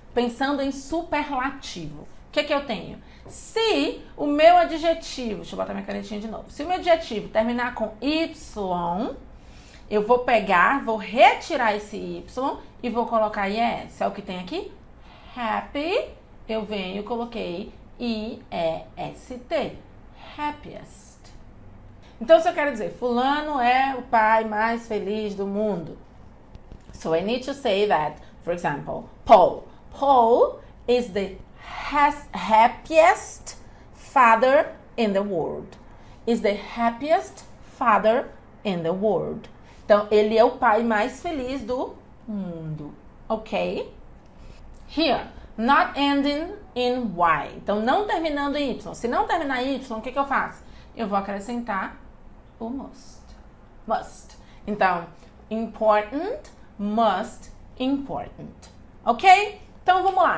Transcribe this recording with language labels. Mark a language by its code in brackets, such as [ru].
[pt] Pensando em superlativo. O que eu tenho? Se o meu adjetivo, deixa eu botar minha canetinha de novo. Se o meu adjetivo terminar com Y, eu vou pegar, vou retirar esse Y e vou colocar IES. É o que tem aqui? Happy, eu venho e coloquei IEST. Happiest. Então, se eu quero dizer, fulano é o pai mais feliz do mundo. [en] So, I need to say that, for example, Paul. Paul is the happiest father in the world. Is the happiest father in the world. [pt] Então, ele é o pai mais feliz do mundo. Ok? [en] Here, not ending in Y. [pt] Então, não terminando em Y. Se não terminar em Y, o que eu faço? Eu vou acrescentar o must. Must. Então, important, must, important. Ok? Então, vamos lá.